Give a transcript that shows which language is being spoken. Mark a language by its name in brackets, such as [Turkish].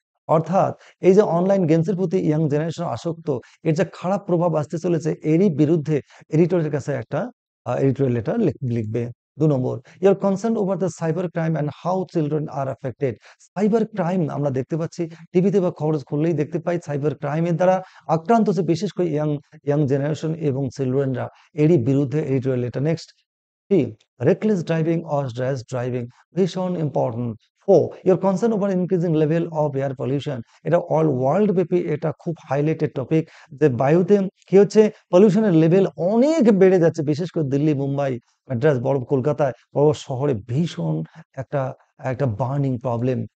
[Bangla] অর্থাৎ এই যে অনলাইন গেমসের প্রতি ইয়াং জেনারেশন আসক্ত, এর যে খারাপ প্রভাব আসতে চলেছে, এরই বিরুদ্ধে এডিটরের কাছে একটা এডিটোরিয়াল লেটার লিখবে। [English] 2 নম্বর, your concern over the cyber crime and how children are affected. [Bangla] Cyber crime আমরা দেখতে পাচ্ছি, টিভিতে বা খবর খুললেই দেখতে পাই, সাইবার ক্রাইমের দ্বারা আক্রান্ত হচ্ছে বিশেষ করে ইয়াং জেনারেশন এবং চিলড্রেনরা। এরই বিরুদ্ধে editorial letter. [English] Next 3, reckless driving or rash driving, ভীষণ important. [Bangla] 4, [English] your concern over increasing level of air pollution, [Bangla] এটা অল ওয়ার্ল্ড ব্যাপী এটা খুব হাইলাইটেড টপিক, যে বায়ুতে কি হচ্ছে, পলিউশনের লেভেল অনেক বেড়ে যাচ্ছে, বিশেষ করে দিল্লি, মুম্বাই, মাদ্রাজ, বড় কলকাতায়, বড় শহরে ভীষণ একটা একটা বার্নিং প্রবলেম।